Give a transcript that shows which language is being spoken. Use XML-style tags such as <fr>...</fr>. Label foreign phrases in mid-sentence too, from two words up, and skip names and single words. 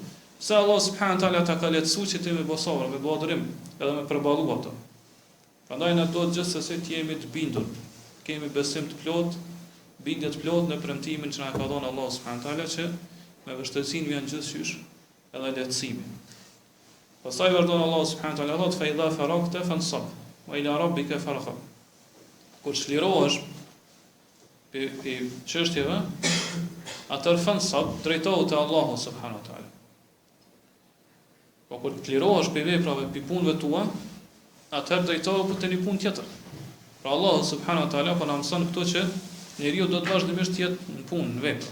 <sq>Se Allah</sq> <ar>سبحانه وتعالى</ar> <sq>ta ka lehtësuar që ti me bë sabër, me bë durim, edhe me përballu ato. Prandaj na duhet gjithsesi të jemi të bindur, kemi besim të plot, bindje të plot në premtimin që na ka dhënë Allah</sq> <ar>سبحانه وتعالى</ar> <sq>që me vështirësinë vjen gjithçysh edhe lehtësimi. Pastaj vazhdon</sq> <ar>الله سبحانه وتعالى thotë فإذا فرغت فانصب وإلى ربك فارغب.</ar> <sq>Kur çlirohesh pe çështjeve, atëherë fansab drejtohu te Allahu</sq> <ar>سبحانه وتعالى.</ar> <sq>Po kur të lirohesh pe veprave, pe punëve tua, atëherë drejtohu te një punë tjetër. Pra Allahu</sq> <ar>سبحانه وتعالى</ar> <sq>po na mëson këto që njeriu do të vazhdimisht të jetë në punë, në vepër.</sq>